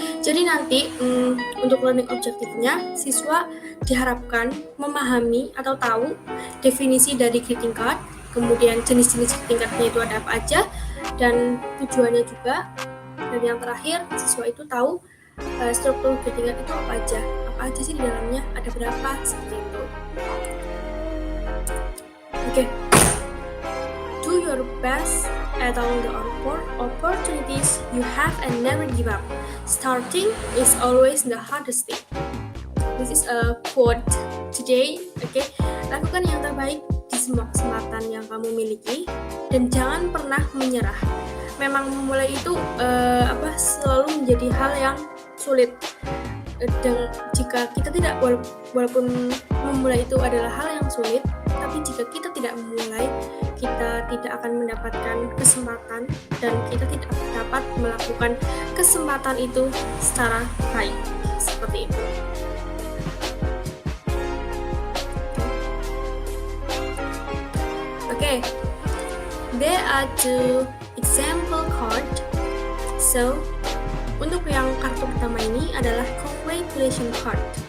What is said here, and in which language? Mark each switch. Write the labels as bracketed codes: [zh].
[id] Jadi nanti untuk learning objektifnya, siswa diharapkan memahami atau tahu definisi dari greeting card, kemudian jenis-jenis greeting cardnya itu ada apa aja, dan tujuannya juga. Dan yang terakhir, siswa itu tahu struktur greeting card itu apa aja sih di dalamnya, ada berapa, seperti itu. Oke. [en] Do your best at all the opportunities you have and never give up. Starting is always the hardest thing. This is a quote today. [id] Okay, lakukan yang terbaik di semua kesempatan yang kamu miliki dan jangan pernah menyerah. Memang memulai itu selalu menjadi hal yang sulit. Dan jika kita tidak, walaupun memulai itu adalah hal yang sulit, tapi jika kita tidak memulai, kita tidak akan mendapatkan kesempatan dan kita tidak dapat melakukan kesempatan itu secara baik, seperti itu. [en] Okay, there are 2 example card. [id] So, untuk yang kartu pertama ini adalah congratulation card.